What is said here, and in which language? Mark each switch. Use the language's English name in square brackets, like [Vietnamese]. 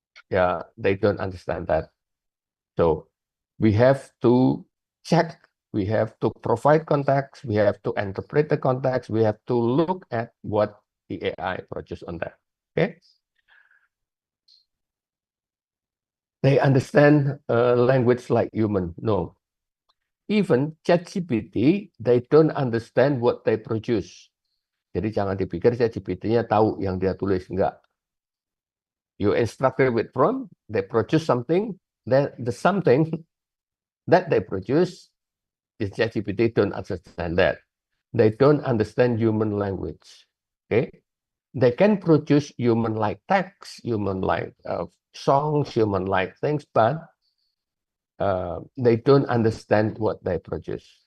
[English] Yeah, they don't understand that. So we have to check, we have to provide context, we have to interpret the context, we have to look at what the AI produces on that. Okay. They understand language like human. No. Even ChatGPT, they don't understand what they produce. [Indonesian] Jadi jangan dipikir ChatGPT-nya tahu yang dia tulis. Enggak. [English] You instructed with prompt, they produce something, then the something that they produce is ChatGPT don't understand that. They don't understand human language. Okay. They can produce human-like text, human-like songs, human-like things, but they don't understand what they produce.